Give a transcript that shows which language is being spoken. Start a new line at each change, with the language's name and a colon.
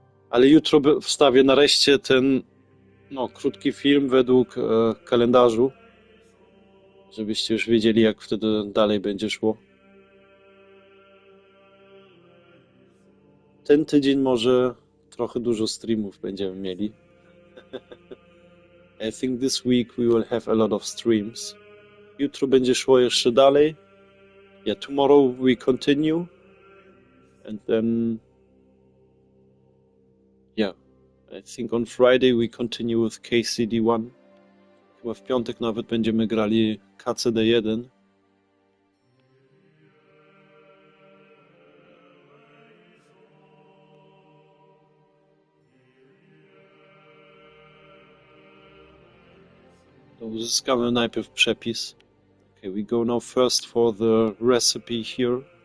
Polish: Ale jutro wstawię nareszcie ten krótki film według kalendarzu. Żebyście już wiedzieli, jak wtedy dalej będzie szło. Ten tydzień może trochę dużo streamów będziemy mieli.
English: I think this week we will have a lot of streams.
Polish: Jutro będzie szło jeszcze dalej.
English: Yeah, tomorrow we continue. And then... Yeah, I think on Friday we continue with KCD1.
Polish: Chyba w piątek nawet będziemy grali KCD1. To uzyskamy najpierw przepis.
English: Okay, we go now first for the recipe here.